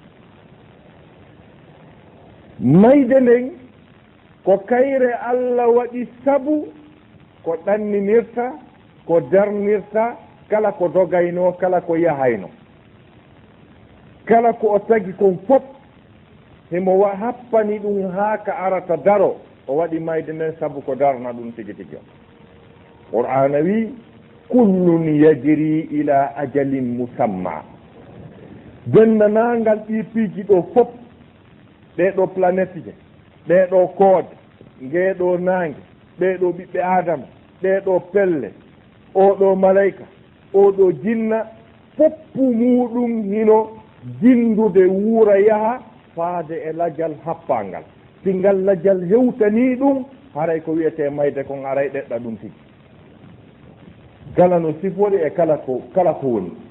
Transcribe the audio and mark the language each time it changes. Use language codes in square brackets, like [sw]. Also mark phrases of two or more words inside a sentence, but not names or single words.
[ff] mayde nden ko kayre allah waɗi sabu ko ɗanninirta ko darnirta kala ko dogayno kala ko yahayno kala ko o tagi kon fof himo happani ɗum haa ka arata daro o waɗi mayde nden sabu ko darna ɗum tigi tigi o qur'ana wi [ar] كل يجري إلى أجل مسمى [ff] dennanangal ɗi piiji ɗo fof ɗeɗo planète je ɗeɗo koode ngeeɗo naange ɓeɗo ɓiɓɓe adama ɗeɗo pelle oɗo malayka oɗo jinna foppu muɗum hino jindude wuura yaha faade e lajal happangal singal lajal hewtani ɗum haray ko wiyete mayde kon aray ɗeɗɗa ɗum tigi kala no sifori e kala ko woni